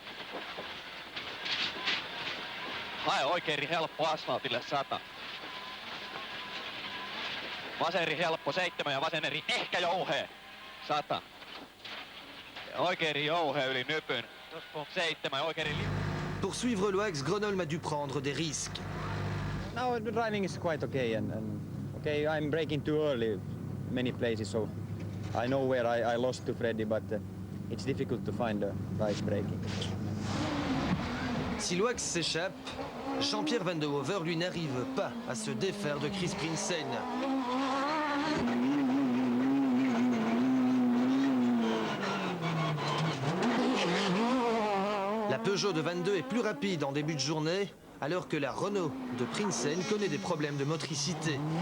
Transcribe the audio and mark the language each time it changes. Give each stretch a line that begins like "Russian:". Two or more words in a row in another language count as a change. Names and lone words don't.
Finnish: Hae oikein eri helppo asfaltille 100. Vasen eri helppo 7 ja vasen eri ehkä jouhee 100. Ja oikein eri jouhee yli nypyn 7 ja oikein eri...
French: Pour suivre Loax, Gronholm a dû prendre des risques.
English: Now the driving is quite okay, and okay, I'm braking too early many places, so I know where I lost to Freddie, but it's difficult to find the right braking.
French: Si Loax s'échappe, Jean-Pierre Van de Hover, lui, n'arrive pas à se défaire de Chris Prinsen. La Peugeot de 22 est plus rapide en début de journée, alors que la Renault de Prinsen connaît des problèmes de motricité.